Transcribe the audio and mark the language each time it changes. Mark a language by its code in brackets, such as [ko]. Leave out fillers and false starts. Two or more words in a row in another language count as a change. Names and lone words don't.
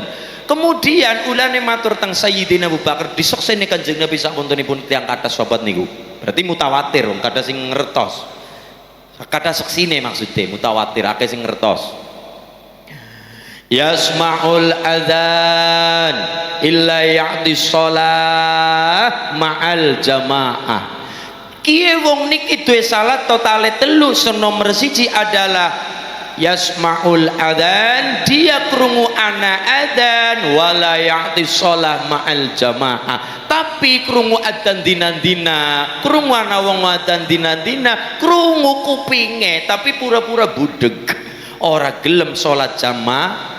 [jv] Kemudian ulane matur teng Sayyidina Abu Bakar disokseni Kanjeng Nabi sapuntenipun tiyang kathah sahabat niku. Berarti mutawatir wong kathah sing ngertos. Kathah seksine maksudnya mutawatir akeh sing ngertos. [ar] يسمع الأذان إلا يأتي الصلاة مع الجماعة. [jv] Kiye wong niki duwe salat totale telu, nomor siji adalah [ar] يسمع الأذان, [jv] dia krungu ana adzan [ar] ولا يأتي الصلاة مع الجماعة, [jv] tapi krungu adzan dina-dina, krungu ana wong adzan dina-dina, krungu kupinge tapi pura-pura budeg, ora gelem salat jamaah.